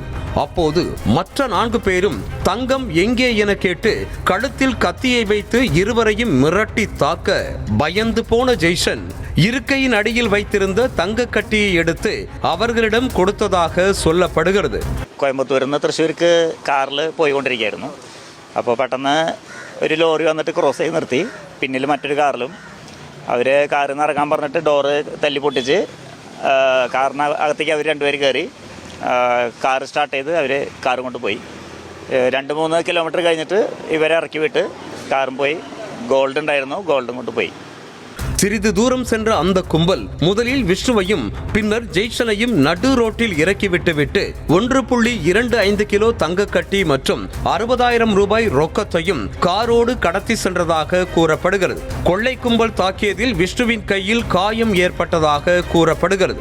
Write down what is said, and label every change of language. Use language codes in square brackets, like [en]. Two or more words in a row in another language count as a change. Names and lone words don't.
[ta] அப்போது மற்ற 4 பேரும் தங்கம் எங்கே என கேட்டு கழுத்தில் கத்தியை வைத்து இருவரையும் மிரட்டி தாக்க பயந்து போன ஜெய்சன் இருக்கையின் அடியில் வைத்திருந்த தங்க கட்டியை எடுத்து அவர்களிடம் கொடுத்ததாக சொல்லப்படுகிறது. [ml] கோயம்புத்தூரில் നിന്ന് തൃശ്ശൂർക്ക് കാറിൽ പോയിക്കൊണ്ടിരിക്കുകയായിരുന്നു. അപ്പോൾ പെട്ടെന്ന് ഒരു ലോറി വന്നിട്ട് ക്രോസ് ചെയ്ത് നിർത്തി. പിന്നിൽ മറ്റൊരു കാറിലും അവർ കാറിൽ നിന്ന് ഇറങ്ങാൻ പറഞ്ഞിട്ട് ഡോറ് തല്ലി പൊട്ടിച്ച് കാറിന് അകത്തേക്ക് അവർ 2 പേര് കയറി കാർ സ്റ്റാർട്ട് ചെയ്ത് അവർ കാറും കൊണ്ട് പോയി. 2-3 കിലോമീറ്റർ കഴിഞ്ഞിട്ട് ഇവരെ ഇറക്കി വിട്ട് കാറും പോയി. ഗോൾഡ് ഉണ്ടായിരുന്നു, ഗോൾഡും കൊണ്ട് പോയി. [ta] சிறிது தூரம் சென்ற அந்த கும்பல் முதலில் விஷ்ணுவையும் பின்னர் ஜெய்சனையும் நடு ரோட்டில் இறக்கி விட்டுவிட்டு 1.25 கிலோ தங்க கட்டி மற்றும் 60,000 ரூபாய் ரொக்கத்தையும் காரோடு கடத்தி சென்றதாக கூறப்படுகிறது. கொள்ளை கும்பல் தாக்கியதில் விஷ்ணுவின் கையில் காயம் ஏற்பட்டதாக கூறப்படுகிறது.